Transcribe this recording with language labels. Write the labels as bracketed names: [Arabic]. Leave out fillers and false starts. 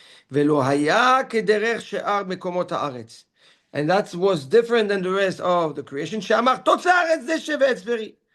[Hebrew] ולא היה כדרך שאר מקומות הארץ. [English] And that was different than the rest of the creation. [Hebrew] שאמר תוצא הארץ דשא ועץ פרי.